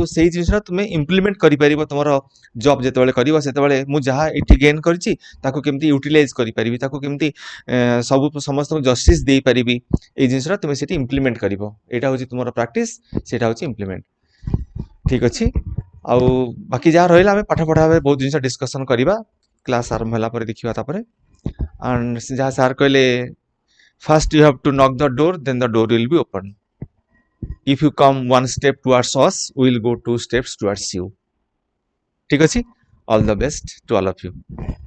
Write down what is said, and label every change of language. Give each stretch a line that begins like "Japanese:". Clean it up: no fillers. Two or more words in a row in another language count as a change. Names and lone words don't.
Odia: ସେଇ ଜିନିଷଟା ତୁମେ ଇମ୍ପ୍ଲିମେଣ୍ଟ କରିପାରିବ ତୁମର ଜବ୍ ଯେତେବେଳେ କରିବ ସେତେବେଳେ ମୁଁ ଯାହା ଏଠି ଗେନ୍ କରିଛି ତାକୁ କେମିତି ୟୁଟିଲାଇଜ୍ କରିପାରିବି ତାକୁ କେମିତି ସମସ୍ତଙ୍କୁ ଜଷ୍ଟିସ୍ ଦେଇପାରିବି ଏଇ ଜିନିଷଟା ତୁମେ ସେଠି ଇମ୍ପ୍ଲିମେଣ୍ଟ କରିବ ଏଇଟା ହେଉଛି ତୁମର ପ୍ରାକ୍ଟିସ୍ ସେଇଟା ହେଉଛି ଇମ୍ପ୍ଲିମେଣ୍ଟ ଠିକ୍ ଅଛି ଆଉ ବାକି ଯାହା ରହିଲା ଆମେ ପାଠ ପଢ଼ା ଭାବେ ବହୁତ ଜିନିଷ ଡିସ୍କସନ୍ କରିବା କ୍ଲାସ୍ ଆରମ୍ଭ ହେଲା ପରେ ଦେଖିବା ତାପରେ ଆଣ୍ଡ ଯାହା ସାର୍ କହିଲେ
English: first you have to knock the door then the door will be open if you come one step towards us we will go 2 steps towards you
Odia: ठीक ଅଛି
English: all the best to all of you